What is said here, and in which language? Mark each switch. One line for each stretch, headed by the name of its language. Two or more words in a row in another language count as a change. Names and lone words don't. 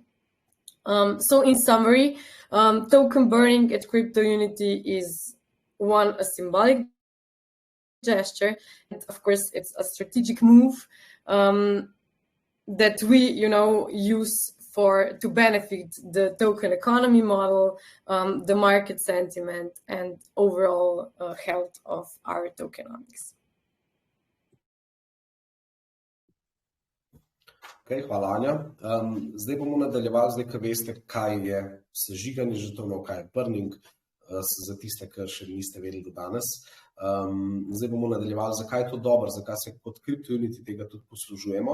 English: So in summary, token burning at CryptoUnity is a symbolic gesture, and of course it's a strategic move that we, you know, use to benefit the token economy model, the market sentiment, and overall health of our tokenomics.
Slovenian: Okay, hvala, Anja. Zdaj bomo nadaljevali, zdaj, ko veste, kaj je sežiganje žetonov, kaj je burning. za tiste, ki še niste vedeli do danes. Zdaj bomo nadaljevali, zakaj je to dobro, zakaj se kot CryptoUnity tega tudi poslužujemo.